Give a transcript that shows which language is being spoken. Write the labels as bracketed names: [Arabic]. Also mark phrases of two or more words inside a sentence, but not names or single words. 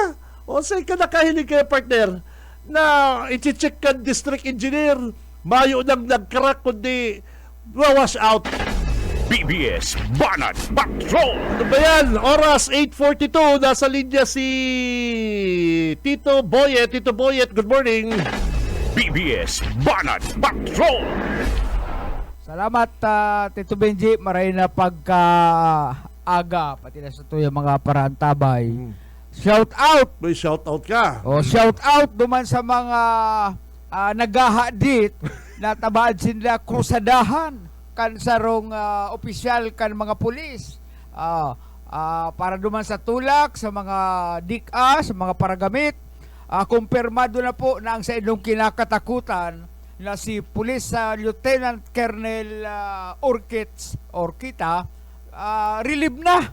[Bikol] O, sa'yo ka nakahilig kayo, partner, na i-check ka district engineer. Mayo nang nag-crack, kundi wash out. BBS Banat Patrol! [Filipino] Ano ba yan? Oras 8:42. Nasa linya si Tito Boyet. Tito Boyet, [English] good morning. [Filipino] BBS Banat Patrol! Salamat, Tito Benji. [Bikol] Maray na pagka-aga, pati na sa tuyo mga parantabay. [Filipino] Shout out! May shout out ka. [Bikol] O, shout out duman sa mga naghahadit na tabaan sila krusadahan kan sarong opisyal kan mga pulis. Para duman sa tulak, sa mga DIKA, sa mga paragamit. [Filipino] Kumpirmado na po na ang sa inyong kinakatakutan na si Police Lieutenant Colonel Orkita relieve na.